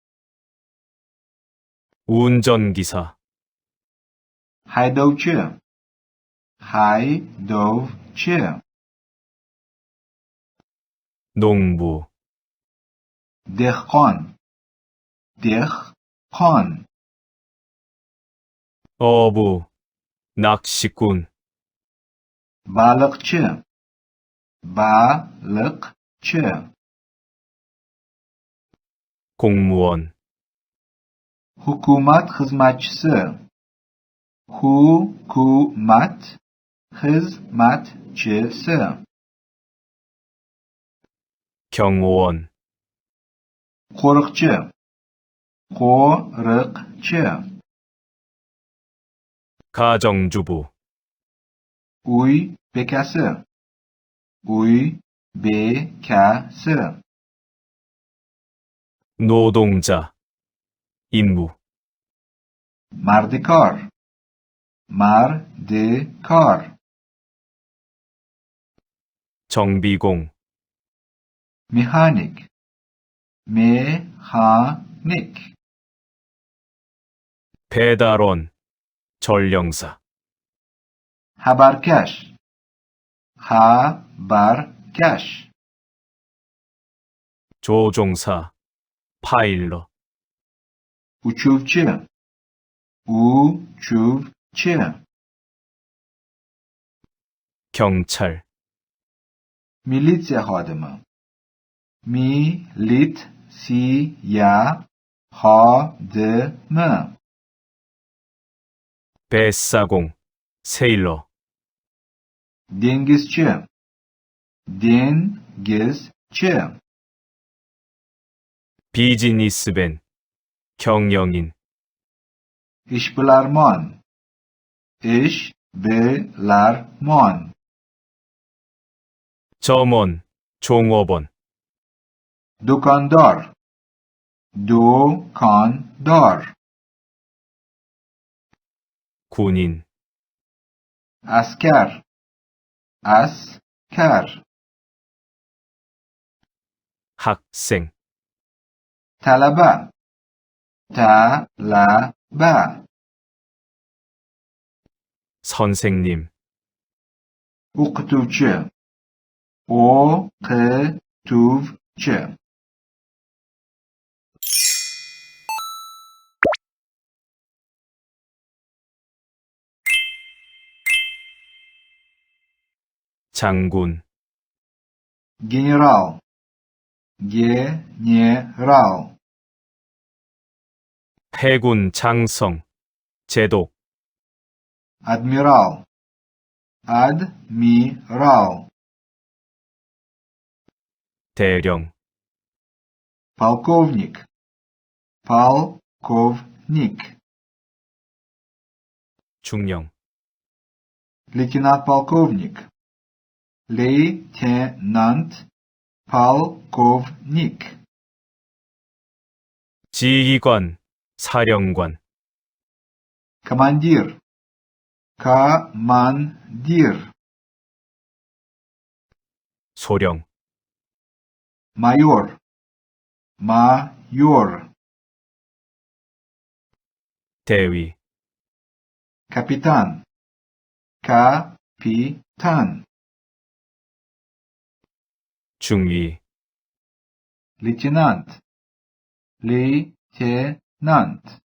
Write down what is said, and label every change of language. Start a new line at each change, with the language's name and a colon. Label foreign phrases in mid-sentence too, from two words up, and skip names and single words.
Korean: 운전기사,
Uzbek: haydovchi, haydovchi,
Korean: 농부,
Uzbek: dehqon, dehqon,
Korean: 어부, 낚시꾼,
Uzbek: baliqchi, baliqchi,
Korean: 공무원,
Uzbek: hukumat xizmatchisi, hukumat xizmatchisi,
Korean: 경호원,
Uzbek: qo'riqchi, qo'riqchi,
Korean: 가정주부,
Uzbek: uy bekasi, uy bekasi,
Korean: 노동자, 임무,
Uzbek: mardikor, mardikor,
Korean: 정비공,
Uzbek: mexanik, mexanik,
Korean: 배달원, 전령사,
Uzbek: xabarkash, xabarkash,
Korean: 조종사, 파일럿,
Uzbek: uchuvchi, uchuvchi,
Korean: 경찰,
Uzbek: militsiya xodimi, militsiya xodimi,
Korean: 뱃사공, 세일러,
Uzbek: dengizchi, dengizchi,
Korean: 비즈니스맨, 경영인,
Uzbek: ishbilarmon, ishbilarmon,
Korean: 점원, 종업원,
Uzbek: do'kondor, do'kondor,
Korean: 군인,
Uzbek: askar, askar,
Korean: 학생,
Uzbek: talaba, talaba,
Korean: 선생님,
Uzbek: o'qituvchi, o'qituvchi,
Korean: 장군,
Uzbek: general, general,
Korean: 해군 장성, 제독,
Uzbek: admiral, admiral,
Korean: 대령,
Uzbek: полковник, полковник,
Korean: 중령,
Uzbek: лейтенант-полковник, лейтенант-полковник,
Korean: 지휘관, 사령관,
Uzbek: командир, командир,
Korean: 소령,
Uzbek: майор, майор,
Korean: 대위,
Uzbek: капитан, капитан,
Korean: 중위,
Uzbek: лейтенант, лейтенант,